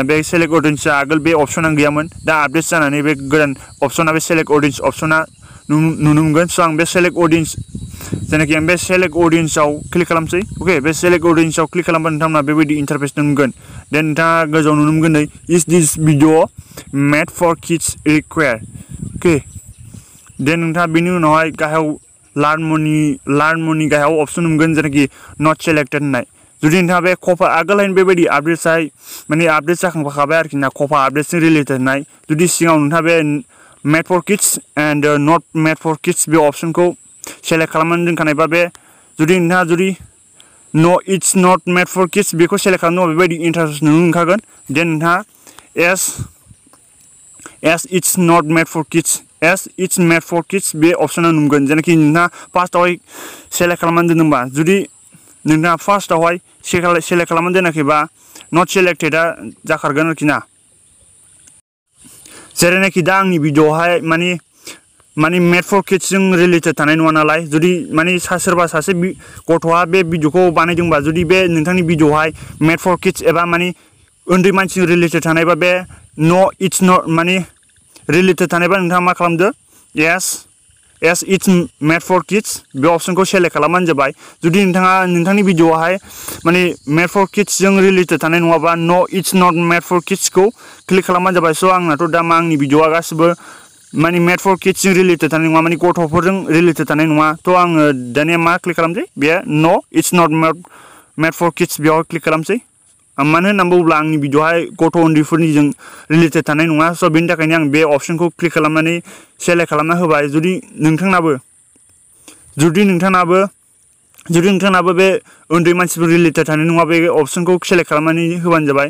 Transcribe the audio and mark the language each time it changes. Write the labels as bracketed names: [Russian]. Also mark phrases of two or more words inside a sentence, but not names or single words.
[Bodo] बे [English] select audiencea [Bodo] आगोल बे अपसना गैयामोन दा आपडेट्स जानानै बे गोदान अपसना बे [English] select audience optionna [Bodo] नुनो मोनगोन। सो आं बे [English] select audience [Bodo] जेनाखि आं बे [English] select audienceao [Bodo] क्लिक खालामसै। ओके बे [English] select audienceao [Bodo] क्लिक खालामबा नोंथांमोना बेबायदि इंटरफेस नुगोन देन नोंथाङा गोजौआव नुनो मोनगोन नै [English] is this video made for kids require. okay then [Bodo] नोंथाङा बेनि उनावहाय गाहायाव [English] learn more [Bodo] गाहायाव अपसन नुगोन जेनाखि [English] not selected [Bodo] होननाय। जुदि नोंथाङा बे कपा आगोलहाय बेबायदि आपडेट्सआय माने आपडेट जाखांफाखाबाय आरोखि ना कपा आपडेट्सजों रिलेटेड होननाय जुदि सिगाङाव नोंथाङा बे [English] made for kids and not made for kids [Bodo] बे अपसनखौ सेलेक्ट खालामनानै दोनखानायबा बे जुदि नोंथाङा [English] no it's not made for kids [Bodo] बेखौ सेलेक्ट खालामनो बेबायदि इंटरफेस नुनो मोनखागोन देन नोंथाङा [English] yes it's not made for kids yes it's made for kids [Bodo] बे अपसना नुगोन जेनाखि नोंथाङा फार्स्टआवहाय सेलेक्ट खालामनानै दोनदोंबा जुदि नोंथाङा फार्स्टआवहाय सेलेक्ट खालामनानै दोनाखैबा [English] not selecteda [Bodo] जाखारगोन आरोखि ना। जेरैनाखि दा आंनि भिडिअआवहाय माने [English] made for kidsjon [Bodo] रिलेटेड थानाय नङा नालाय जुदि माने सोरबा सासे गथ'आ बे भिडिअखौ बानायदोंबा जुदि बे नोंथांनि भिडिअआवहाय [English] made for kids [Bodo] एबा माने उन्दै मानसिजों रिलेटेड थानायबा बे [English] no it's not [Bodo] माने रिलेटेड थानायबा नोंथाङा मा खालामदो [English] yes it's made for kids [Bodo] बे अपसनखौ सेलेक्ट खालामबानो जाबाय। जुदि नोंथांनि भिडिअआवहाय माने [English] made for kidsjon [Bodo] रिलेटेड थानाय नङाबा [English] no it's not made for kidskhou [Bodo] क्लिक खालामबानो जाबाय। स' आंनाथ' दा आंनि भिडिअआ गासिबो माने [English] made for kidsjon [Bodo] रिलेटेड थानाय नङा माने गथ'फोरजों रिलेटेड थानाय नङा थ' आङो दानिया मा क्लिक खालामसै बे [English] no it's not made for kids [Bodo] बेयाव क्लिक खालामसै। मानो होननानै बुङोब्ला आंनि भिडिअआहाय गथ' उन्दैफोरनिजों रिलेटेड थानाय नङा स' बेनि थाखायनो आं बे अपसनखौ क्लिक खालामनानै सेलेक्ट खालामना होबाय। जुदि नोंथांनाबो बे उन्दै मानसिफोर रिलेटेड थानाय नङा बे अपसनखौ सेलेक्ट खालामनानै होबानो जाबाय।